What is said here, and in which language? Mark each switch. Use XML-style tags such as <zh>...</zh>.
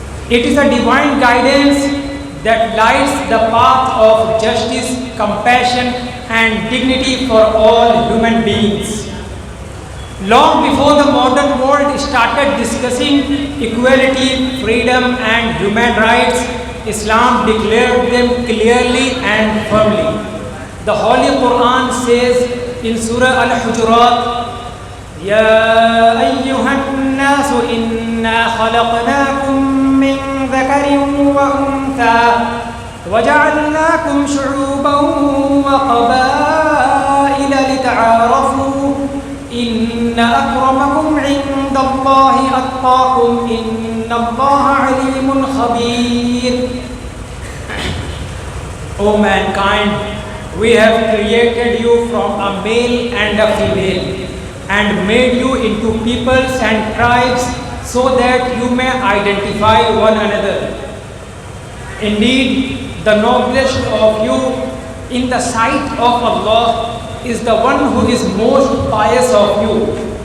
<en>It is a divine guidance that lights the path of justice, compassion, and dignity for all human beings. Long before the modern world started discussing equality, freedom, and human rights, Islam declared them clearly and firmly. The Holy Quran says in Surah Al-Hujurat,</en> <ar>يَا أَيُّهَا النَّاسُ إِنَّا خَلَقْنَاكُم من ذكر وأنثى وجعلناكم شعوبا وقبائل لتعارفوا إن أكرمكم عند الله أتقاكم إن الله عليم خبير.</ar> <en>O mankind, we have created you from a male and a female and made you into peoples and tribes so that you may identify one another. Indeed, the noblest of you in the sight of Allah is the one who is most pious of you.</en>